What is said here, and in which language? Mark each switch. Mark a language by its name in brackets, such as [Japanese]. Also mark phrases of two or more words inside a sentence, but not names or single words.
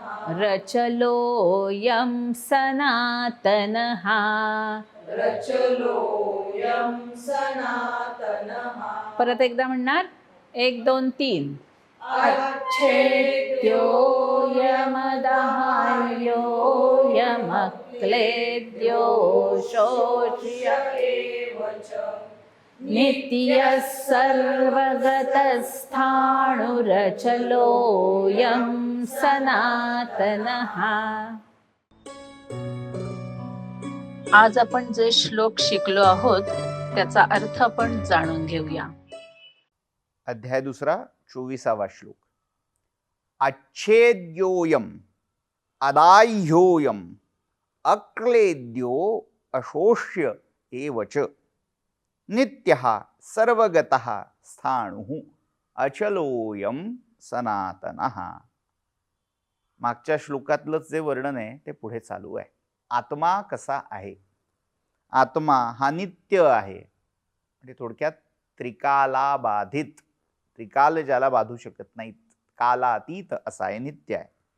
[Sanskrit] रचलोऽयं सनातनः रचलोऽयं सनातनः [Marathi] परत एकदा म्हणणार 1 2 3 [Sanskrit] अच्छेद्योऽयमदाह्योऽयमक्लेद्यो शोष्य एव च नित्यः सर्वगतस्थाणुरचलोऽयं सनातनः. [Marathi] आज आपण जे श्लोक शिकलो आहोत त्याचा अर्थ आपण जाणून घेऊया. अध्याय 2 24वा श्लोक. [Sanskrit] अच्छेद्योयम अदाह्योयम अक्लेद्यो अशोष्य एव च नित्यः सर्वगतः स्थाणुः अचलोयम सनातनः. [Marathi] मागच्या श्लोकातलंच जे वर्णन आहे ते पुढे चालू आहे. आत्मा कसा आहे? आत्मा हा नित्य आहे. म्हणजे थोडक्यात त्रिकालाबाधित, त्रिकाल ज्याला बाधू शकत नाहीत, कालातीत असा आहे, नित्य आहे.